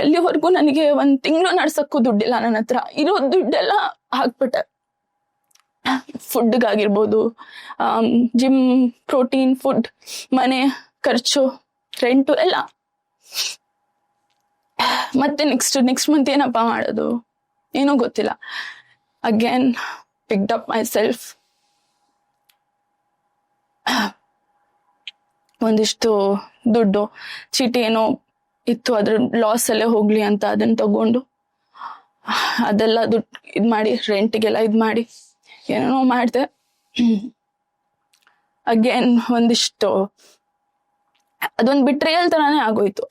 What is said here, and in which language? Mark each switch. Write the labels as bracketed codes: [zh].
[kn] ಅಲ್ಲಿವರೆಗೂ ನನಗೆ 1 ತಿಂಗಳು ನಡ್ಸಕ್ಕೂ ದುಡ್ಡಿಲ್ಲ ನನ್ನ ಹತ್ರ. ಇರೋ ದುಡ್ಡೆಲ್ಲ ಹಾಕ್ಬಿಟ್ಟೆ ಫುಡ್ಗಾಗಿರ್ಬೋದು, ಜಿಮ್, ಪ್ರೋಟೀನ್ ಫುಡ್, ಮನೆ ಖರ್ಚು, ರೆಂಟು ಎಲ್ಲ. ಮತ್ತೆ ನೆಕ್ಸ್ಟ್ ಮಂತ್ ಏನಪ್ಪಾ ಮಾಡೋದು ಏನೋ ಗೊತ್ತಿಲ್ಲ. [en] Again picked up myself. [kn] ಒಂದಿಷ್ಟು ದುಡ್ಡು ಚೀಟಿ ಏನೋ ಇತ್ತು, ಅದ್ರ ಲಾಸ್ ಅಲ್ಲೇ ಹೋಗ್ಲಿ ಅಂತ ಅದನ್ನ ತಗೊಂಡು ಅದೆಲ್ಲ ದುಡ್ಡು ಇದ್ ಮಾಡಿ ರೆಂಟಿಗೆಲ್ಲ ಇದ್ ಮಾಡಿ ಏನೇನೋ ಮಾಡಿದೆ. ಅಗೇನ್ ಒಂದಿಷ್ಟು ಅದೊಂದು ಬಿಟ್ರೇಯಲ್ ತರಾನೇ ಆಗೋಯ್ತು.